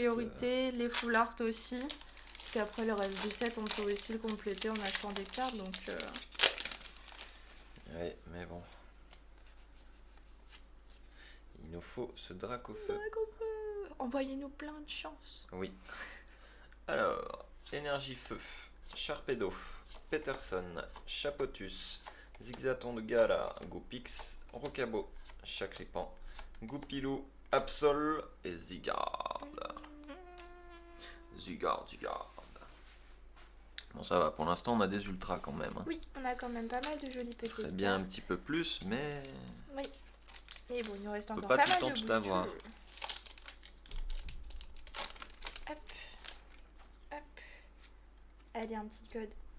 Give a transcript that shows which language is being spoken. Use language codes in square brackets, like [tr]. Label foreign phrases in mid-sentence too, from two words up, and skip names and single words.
[fr] priorité, les full art aussi. Parce qu'après le reste du set, on peut aussi le compléter en achetant des cartes, donc. Ouais, mais bon. Il nous faut ce Dracofeu. Dracofeu, envoyez-nous plein de chance. Oui. Alors, énergie feu, Sharpedo, Peterson, Chapotus, Zigzaton de Gala, Goupix, Rocabo, Chacripan, Goupilou, Absol et Zigard. Zigard. Bon, ça va, pour l'instant on a des ultras quand même. Hein. Oui, on a quand même pas mal de jolis Ce petits. serait bien un petit peu plus, mais Oui. Et bon, il nous reste On peut encore pas pas tout mal le temps de tout avoir. boosters. Hop. Hop. Allez, un petit code.